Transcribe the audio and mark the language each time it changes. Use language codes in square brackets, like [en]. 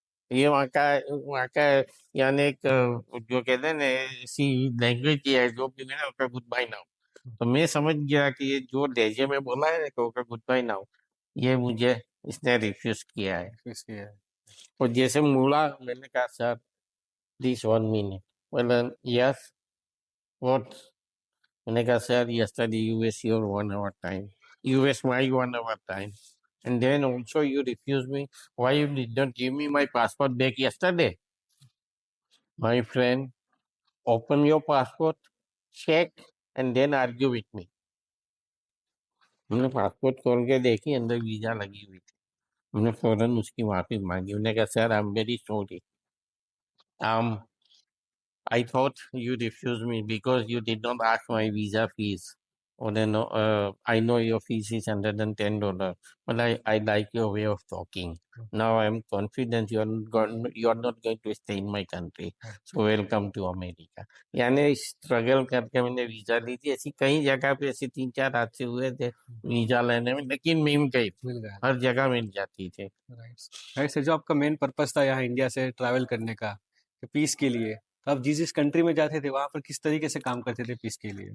[hi] ये वहाँ का यानी एक जो कहते हैं ना, ऐसी लैंग्वेज की है जो भी है, [en] Okay goodbye now. [hi] तो मैं समझ गया कि ये जो लहजे में बोला है कि [en] okay goodbye now, [hi] ये मुझे इसने रिफ्यूज किया है। इसलिए और जैसे मुड़ा, मैंने कहा सर प्लीज [en] 1 minute। [hi] बोला [en] Yes what? [hi] मैंने कहा [en] Sir yesterday you waste your 1 hour time, you waste my 1 hour time, and then also you refuse me. Why you did not give me my passport back yesterday? My friend, open your passport, check, and then argue with me. [hi] मैंने passport खोल के देखी, अंदर visa लगी हुई थी। मैंने फौरन उसकी माफी मांगी। उन्होंने कहा [en] Sir I am very sorry, I thought you refused me because you did not ask my visa fees. Or then, I know your fees is $110, but I like your way of talking. Now I'm confident you are not going to stay in my country. So welcome to America. [hi] यानी struggle करके मैंने visa ली थी। ऐसी कई जगह पे ऐसे 3-4 हादसे हुए थे वीजा लेने में, लेकिन मिल गई, मिल गया। हर जगह मिल जाती थी। राइट सर, जो आपका मेन पर्पस था यहाँ इंडिया से ट्रैवल करने का, पीस के लिए, तो आप जिस जिस कंट्री में जाते थे वहां पर किस तरीके से काम करते थे पीस के लिए?